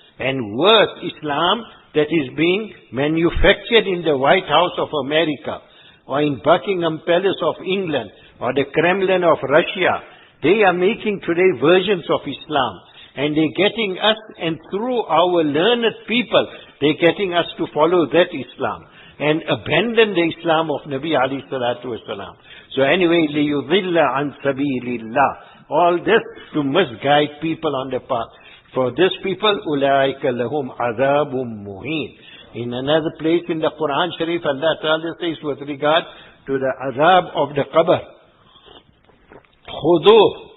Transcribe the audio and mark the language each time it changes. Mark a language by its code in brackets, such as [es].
[en] And worse, Islam that is being manufactured in the White House of America, or in Buckingham Palace of England, or the Kremlin of Russia. They are making today versions of Islam. And they're getting us, and through our learned people, they're getting us to follow that Islam. And abandon the Islam of Nabi alayhi salatu wasalam. So anyway, [ar] لِيُضِلَّ عَنْ سَبِيلِ اللَّهِ. [en] All this to misguide people on the path. For this people, [ar] أُولَٰئِكَ لَهُمْ عَذَابٌ مُهِينٌ. [en] In another place in the Quran Sharif, Allah Ta'ala says with regard to the azab of the qabr, [ar] خُذُوهُ.